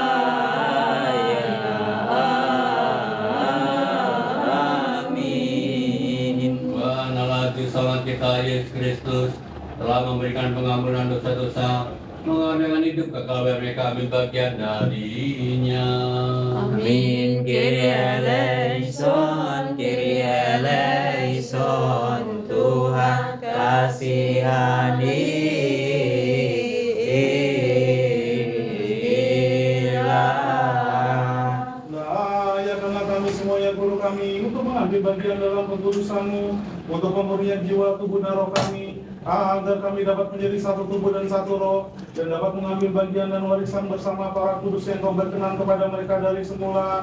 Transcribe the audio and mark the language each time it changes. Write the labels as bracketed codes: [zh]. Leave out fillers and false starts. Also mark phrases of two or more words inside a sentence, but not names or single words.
[id] Amin. Tuhan Allah Juru Selamat kita Yesus Kristus telah memberikan pengampunan dosa-dosa, mengadakan hidup kekal bagi kami bagian darinya. Amin. [el] Kyrie eleison, Kyrie eleison. [id] Tuhan kasihanilah. Layakkanlah kami semuanya guru kami untuk mengambil bagian dalam kekudusan-Mu, untuk pemurnian jiwa, tubuh, dan roh kami, agar kami dapat menjadi satu tubuh dan satu roh, dan dapat mengambil bagian dan warisan bersama para kudus yang Kau berkenan kepada mereka dari semula.